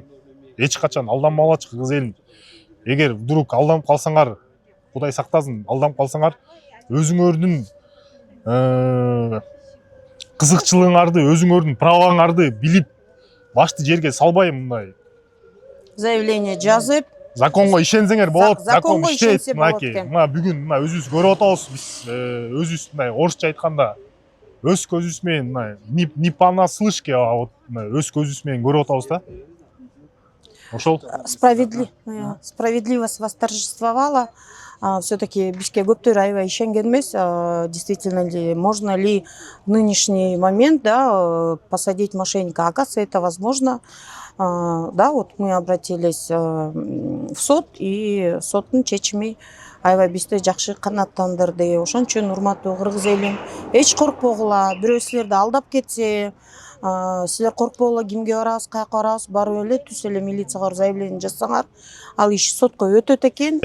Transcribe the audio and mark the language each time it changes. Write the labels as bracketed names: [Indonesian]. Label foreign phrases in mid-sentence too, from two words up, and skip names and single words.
[Kyrgyz] Эч качан алданбагылачы кыргыз элин. Эгер вдруг алданып калсаңар, Кудай сактасын, алданып калсаңар, өзүңөрдүн кызыкчылыгыңарды, өзүңөрдүн правоңарды билип, башты жерге салбай мындай заявление жазып, законго ишенсеңер болот, закон законго иштейт. ишенсе болот Мынакей, экен. мына бүгүн мына өзүбүз көрүп атабыз, биз өзүбүз мына орусча айтканда өз көзүбүз менен мына [Russian] не понаслышке, а вот [Kyrgyz] өз көзүбүз менен көрүп атабыз да. Ошол [Russian] Справедливость восторжествовала. [Kyrgyz] Все-таки бизге көптөр аябай ишенген эмес. [Russian] Действительно ли, можно ли в нынешний момент, да, посадить мошенника? Оказывается, это возможно. Да, вот мы обратились в суд, и [Kyrgyz] соттун чечими аябай бизди жакшы канааттандырды. Ошон үчүн урматтуу кыргыз элим, эч коркпогула, бирөө силерди алдап кетсе, силер коркпогула, кимге барабыз, каяка барабыз, барып эле түз эле милицияга заявление жазсаңар, ал иш сотко өтөт экен.